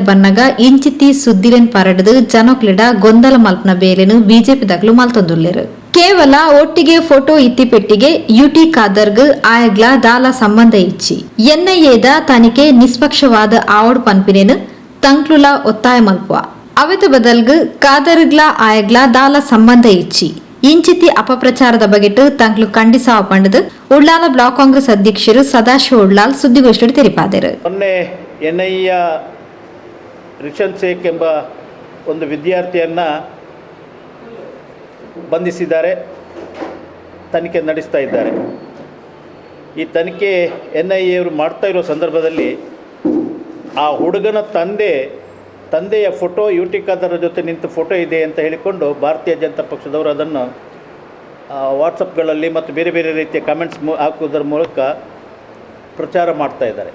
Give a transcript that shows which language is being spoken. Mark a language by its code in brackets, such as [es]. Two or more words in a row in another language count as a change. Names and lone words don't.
[tcy] ಬನ್ನಗ ಇಂಚಿತಿ ಸುದ್ದಿಲೆನ್ ಪರಡದು ಜನಕ್ಲೆಡ ಗೊಂದಲ ಮಲ್ಪನ ಬೇಲೆನು ಬಿಜೆಪಿ ದಕ್ಲು ಮಲ್ತೊಂದುಲ್ಲೇರು ಕೇವಲ ಒಟ್ಟಿಗೆ ಫೋಟೋ ಇತ್ತಿಪೆಟ್ಟಿಗೆ ಯುಟಿ ಖಾದರ್ಗ್ ಆಯಗ್ಲ ದಾಲ ಸಂಬಂಧ ಇಚ್ಚಿ ಎನ್ಐಎದ ತನಿಖೆ ನಿಷ್ಪಕ್ಷವಾದ ಆವಡ್ ಪನ್ಪಿನೇನು ತಂಕ್ಲುಲ ಒತ್ತಾಯ ಮಲ್ಪುವ ಅವೆತ ಬದಲ್ಗ್ ಖಾದರ್ಗ್ಲ ಆಯಗ್ಲ ದಾಲ ಸಂಬಂಧ ಇಚ್ಚಿ ಇಂಚಿತಿ ಅಪಪ್ರಚಾರದ ಬಗೆಟ್ ತಂಕ್ಲು ಖಂಡಿಸಾವ ಪಂಡದು ಉಳ್ಳಾಲ ಬ್ಲಾಕ್ ಕಾಂಗ್ರೆಸ್ ಅಧ್ಯಕ್ಷರು ಸದಾಶಿವ ಉಳ್ಳಾಲ್ ಸುದ್ದಿಗೋಷ್ಠಿ ತೆರಿಪಾದರು. [kn] ಮೊನ್ನೆ ಎನ್ಐಎ ರಿಷನ್ ಶೇಖ್ ಎಂಬ ಒಂದು ವಿದ್ಯಾರ್ಥಿಯನ್ನ ಬಂಧಿಸಿದ್ದಾರೆ, ತನಿಖೆ ನಡೆಸ್ತಾ ಇದ್ದಾರೆ. ಈ ತನಿಖೆ ಎನ್ಐಎ ಅವರು ಮಾಡ್ತಾ ಇರೋ ಸಂದರ್ಭದಲ್ಲಿ ಆ ಹುಡುಗನ ತಂದೆಯ ಫೋಟೋ ಯುಟಿ ಖಾದರ್ ಜೊತೆ ನಿಂತು ಫೋಟೋ ಇದೆ ಅಂತ ಹೇಳಿಕೊಂಡು ಭಾರತೀಯ ಜನತಾ ಪಕ್ಷದವರು ಅದನ್ನು ವಾಟ್ಸಪ್ಗಳಲ್ಲಿ ಮತ್ತು ಬೇರೆ ಬೇರೆ ರೀತಿಯ ಕಮೆಂಟ್ಸ್ ಹಾಕುವುದರ ಮೂಲಕ ಪ್ರಚಾರ ಮಾಡ್ತಾ ಇದ್ದಾರೆ.